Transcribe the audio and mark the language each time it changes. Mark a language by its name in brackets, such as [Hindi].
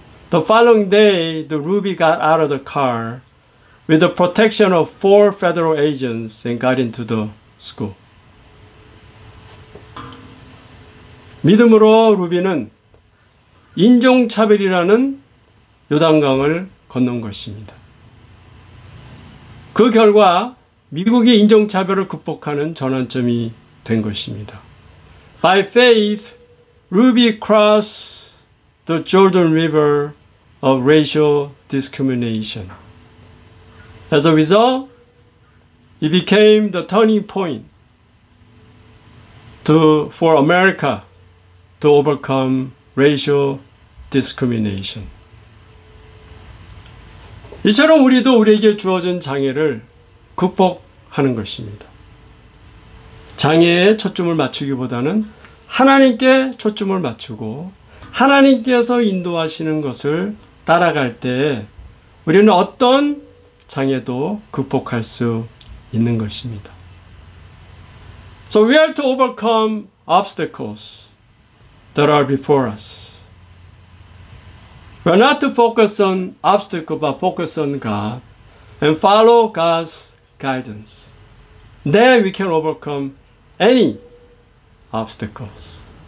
[English] The following day, the Ruby got out of the car with the protection of 4 federal agents and got into the school. [Korean] 믿음으로 루비는 인종차별이라는 요단강을 건넌 것입니다. 그 결과 미국이 인종차별을 극복하는 전환점이 된 것입니다. [English] By faith, Ruby crossed the Jordan River of racial discrimination. As a result, it became the turning point for America to overcome racial discrimination. [Korean] 이처럼 우리도 우리에게 주어진 장애를 극복하는 것입니다. 장애에 초점을 맞추기보다는 하나님께 초점을 맞추고 하나님께서 인도하시는 것을 따라갈 때 우리는 어떤 장애도 극복할 수 있는 것입니다. [English] So we are to overcome obstacles that are before us. We are not to focus on obstacles, but focus on God and follow God's guidance. Then we can overcome any obstacles.